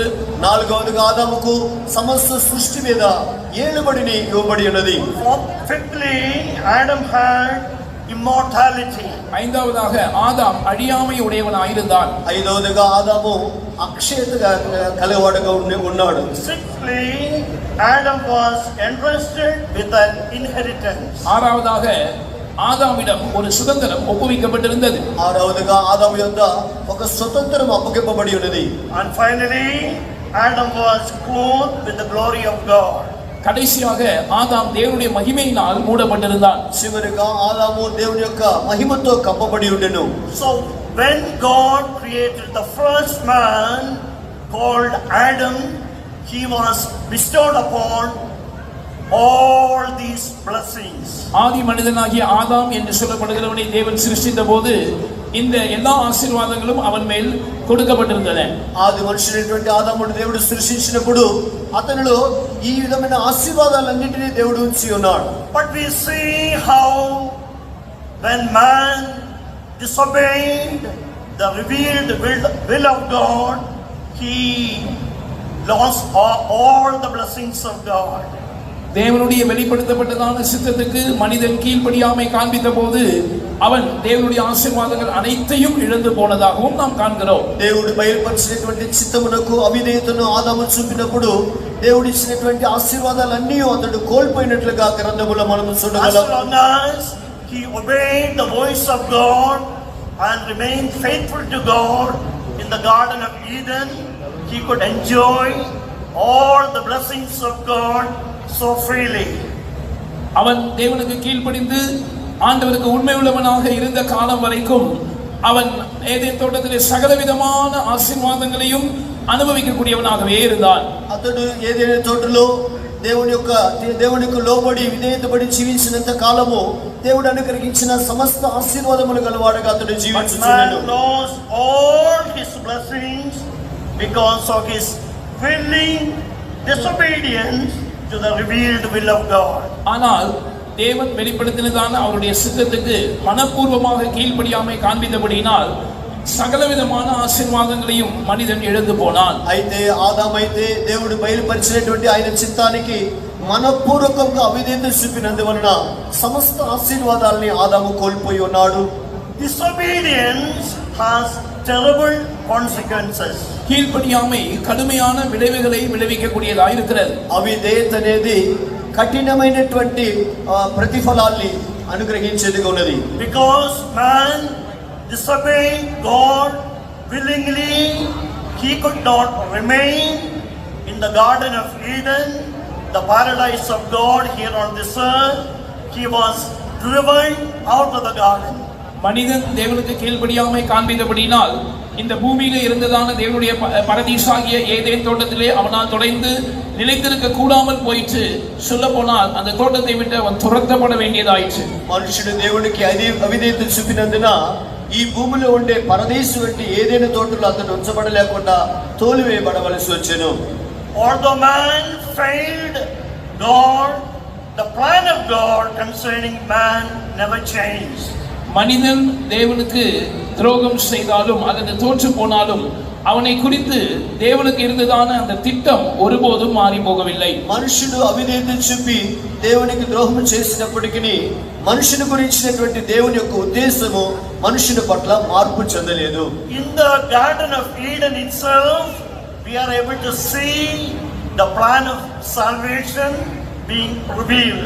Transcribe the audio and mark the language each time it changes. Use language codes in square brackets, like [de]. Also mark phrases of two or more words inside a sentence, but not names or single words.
[te] నాలుగవదిగా ఆదాముకు సమస్త సృష్టి మీద ఏలుబడిని ఇవ్వబడి ఉన్నది. [en] Fifthly, Adam had immortality. [ta] ஐந்தாவதாக ஆதாம் அழியாமை உடையவனாயிருந்தான். [te] ఐదవదిగా ఆదాము అక్షయతగా కలవాడుగా ఉన్నాడు. [en] Sixthly, Adam was entrusted with an inheritance. [ta] ஆறாவதாக ஆதாமிடம் ஒரு சுதந்திரம் ஒப்புவிக்கப்பட்டிருந்தது. [te] ఆరవదిగా ఆదాము యొద్ద ఒక స్వతంత్రం అప్పగింపబడి ఉన్నది. [en] And finally, Adam was clothed with the glory of God. [ta] கடைசியாக ஆதாம் தேவனுடைய மகிமையினால் மூடப்பட்டிருந்தான். [te] చివరిగా ఆదాము దేవుని యొక్క మహిమతో కప్పబడి ఉండెను. [en] So when God created the first man called Adam, he was bestowed upon all these blessings. [ta] ஆதி மனிதனாகிய ஆதாம் என்று சொல்லப்படுகிறவனை தேவன் சிருஷ்டித்த போது இந்த எல்லா ஆசீர்வாதங்களும் அவன் மேல் கொடுக்கப்பட்டிருந்தன. [te] ఆది మనుషుడైనటువంటి ఆదామును దేవుడు సృష్టించినప్పుడు అతనిలో ఈ విధమైన ఆశీర్వాదాలన్నింటినీ దేవుడు ఉంచి ఉన్నాడు. [en] But we see how when man disobeyed the revealed will of God, he lost all the blessings of God. [ta] தேவனுடைய வெளிப்படுத்தப்பட்டதான சித்தத்துக்கு மனிதன் கீழ்ப்படியாமை காண்பித்த போது அவன் தேவனுடைய ஆசீர்வாதங்கள் அனைத்தையும் இழந்து போனதாகவும் நாம் காண்கிறோம். [te] దేవుడు బయలుపరిచినటువంటి చిత్తమునకు అవిధేయతను ఆదాము చూపినప్పుడు దేవుడు ఇచ్చినటువంటి ఆశీర్వాదాలన్నీ అతడు కోల్పోయినట్లుగా గ్రంథములో మనం [en] As [te] చూడగలం. [en] long as he obeyed the voice of God and remained faithful to God in the Garden of Eden, he could enjoy all the blessings of God so freely. [ta] அவன் தேவனுக்கு கீழ்ப்படிந்து ஆண்டவருக்கு உண்மை உள்ளவனாக இருந்த காலம் வரைக்கும் அவன் ஏதேன் தோட்டத்திலே சகலவிதமான ஆசீர்வாதங்களையும் அனுபவிக்கக்கூடியவனாகவே இருந்தான். [te] అతడు ఏదైనా తోటలో దేవునికి లోబడి విధేయతపడి జీవించినంత కాలము దేవుడు అనుగ్రహించిన సమస్త ఆశీర్వాదములు గలవాడుగా అతడు [en] But [te] జీవించుచున్నాడు. [en] man lost all his blessings because of his willing disobedience to the revealed will of God. [ta] ஆனால் தேவன் வெளிப்படுத்தினதான அவருடைய சித்தத்துக்கு மனப்பூர்வமாக கீழ்ப்படியாமை காண்பித்தபடியினால் சகலவிதமான ஆசீர்வாதங்களையும் மனிதன் இழந்து போனான். [te] అయితే ఆదామైతే దేవుడు బయలుపరిచినటువంటి ఆయన చిత్తానికి మనపూర్వకంగా అవిధేయత చూపినందువలన సమస్త ఆశీర్వాదాలని ఆదాము కోల్పోయి ఉన్నాడు. [en] Disobedience has terrible consequences. [ta] கீழ்ப்படியாமை கடுமையான விளைவுகளை விளைவிக்கக்கூடியதாக இருக்கிறது. [te] అవిధేయత అనేది కఠినమైనటువంటి ప్రతిఫలాల్ని అనుగ్రహించేదిగా ఉన్నది. [en] Because man disobeyed God willingly, he could not remain in the Garden of Eden, the paradise of God here on this earth. He was driven out of the garden. [ta] மனிதன் தேவனுக்கு கீழ்ப்படியாமை காண்பித்தபடியினால் இந்த பூமியில இருந்ததான தேவனுடைய பரதீசாகிய ஏதேன் தோட்டத்திலே அவனால் தொடர்ந்து நிலைத்திருக்க கூடாமல் போயிற்று. சொல்ல போனால் அந்த தோட்டத்தை விட்டு அவன் துரத்தப்பட வேண்டியதாயிற்று. [te] మనుషుడు దేవునికి అవిధేయత చూపినందున ఈ భూమిలో ఉండే పరదేశు వంటి ఏదైనా తోటలో అతను ఉంచబడలేకుండా తోలివేయబడవలసి వచ్చెను. [en] Although man failed God, the plan of God concerning man never changed. [ta] மனிதன் தேவனுக்கு துரோகம் செய்தாலும் அல்லது தோற்று போனாலும் அவனை குறித்து தேவனுக்கு இருந்ததான அந்த திட்டம் ஒருபோதும் மாறி போகவில்லை. [te] మనుషుడు అవిధేయత చూపి దేవునికి ద్రోహం చేసినప్పటికీ మనుషుని గురించినటువంటి దేవుని యొక్క ఉద్దేశము మనుషుని పట్ల మార్పు చెందలేదు. [en] In the Garden of Eden itself, we are able to see the plan of salvation being revealed.